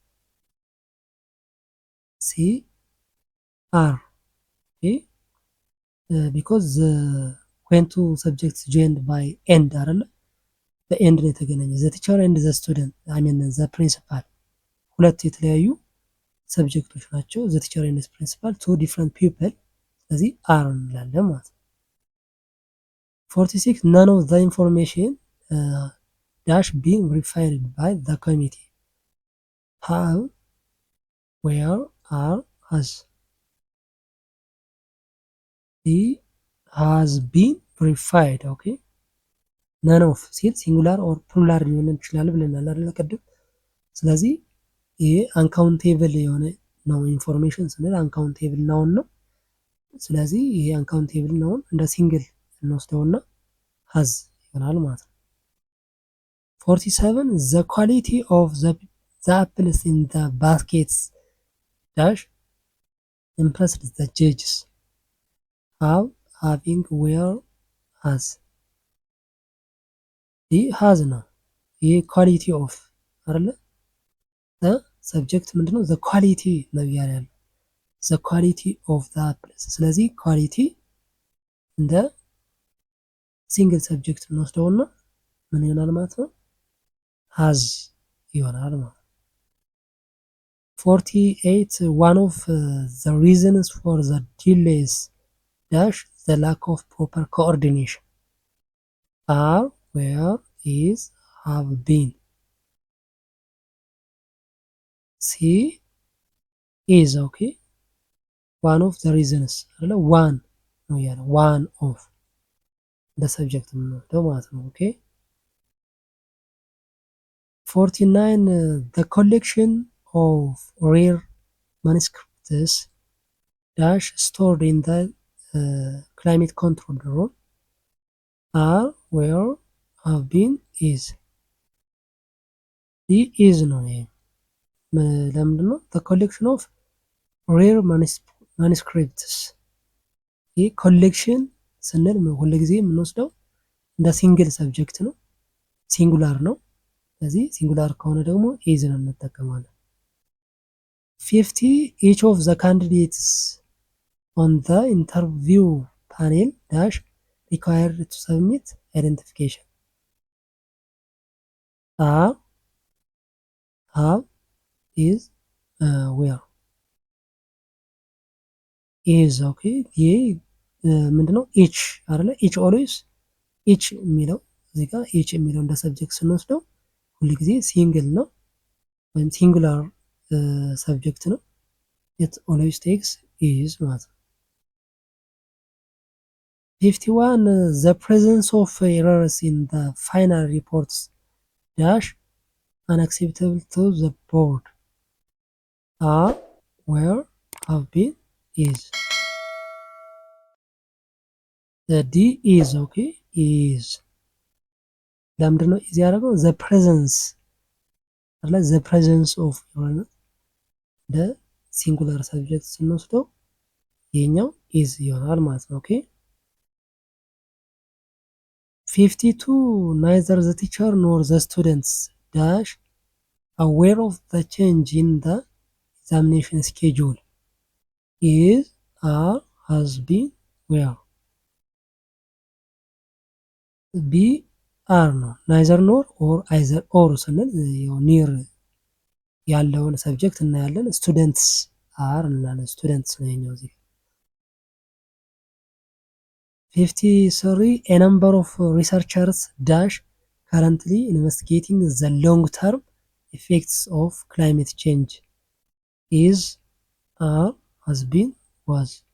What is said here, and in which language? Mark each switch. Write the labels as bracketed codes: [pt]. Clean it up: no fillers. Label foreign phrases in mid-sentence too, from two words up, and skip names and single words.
[en] C are. okay because when two subjects joined by end አይደለ? [am] በኤንድ ነው የተገናኘ። [en] the teacher and the student I mean the principal [am] ሁለት የተለያዩ ሰብጀክቶች ናቸው። [en] the teacher and principal two different people። [am] ስለዚህ አር እንላለን ማለት ነው። [en] 46 none of the information dash being verified by the committee. Have, where, are, has. The has been verified. okay none of [am] ሲል [en] singular or plural [am] ሊሆን ይችላል ብለናል አይደል ቅድም። ስለዚህ ይሄ አንካውንቴብል የሆነ ነው። ኢንፎርሜሽን ስንል [en] uncountable noun [am] ነው። ስለዚህ ይሄ [en] uncountable noun [am] እንደ ሲንግል እንወስደውና ሀዝ ይሆናል ማለት ነው። [en] 47 the quality of the apples in the baskets dash impressed the judges how having where has [am] ይህ has ነው። ይህ [en] quality of [am] አይደለ ሰብጀክት ምንድነው [en] the quality [am] ነው እያለ ያለው [en] the quality of the apples። [am] ስለዚህ ኳሊቲ እንደ [en] single subject [am] እንወስደውና ምን ይሆናል ማለት ነው has ይሆናል ማለት ነው። [en] 48 one of the reasons for the delays dash the lack of proper coordination are where is have been C is okay one of the reasons አይደለ one [am] ነው ያለ [en] one of the subject [am] ነው ማለት ነው [en] ኦኬ 49 the collection of rare manuscripts dash stored in the climate control room are where have been is [am] is ነው ይሄ ለምንድን ነው [en] the collection of rare manuscripts [am] ይህ ኮሌክሽን ስንል ሁልጊዜ የምንወስደው እንደ [en] single subject [am] ነው ሲንጉላር ነው ስለዚህ ሲንጉላር ከሆነ ደግሞ ኢዝን እንጠቀማለን [en] 50 each of the candidates on the interview panel dash required to submit identification have is where is okay [am] ይሄ ምንድነው ኢች አይደለ [en] each always each [am] የሚለው እዚህ ጋር ኢች የሚለው እንደ ሰብጀክት ስንወስደው ሁልጊዜ ሲንግል ነው ወይም [en] singular subject [am] ነው [en] it always takes is [am] ማለት ነው [en] 51 the presence of errors in the final reports dash unacceptable to the board are where have been is the D is okay is [am] ለምንድን ነው ኢዚ ያደረገው [en] the presence አለ the presence of የሆነ the singular subject [am] ስንወስደው ይሄኛው [en] is [am] ይሆናል ማለት ነው ኦኬ [en] 52 neither the teacher nor the students dash aware of the change in the examination schedule is or has been where B are ነው neither nor or either or [am] ስንል ኒር ያለውን ሰብጀክት እናያለን [en] students are [am] እንላለን ስቱደንትስ ነው የኛው እዚህ [en] 53 a number of researchers dash currently investigating the long term effects of climate change is are has been was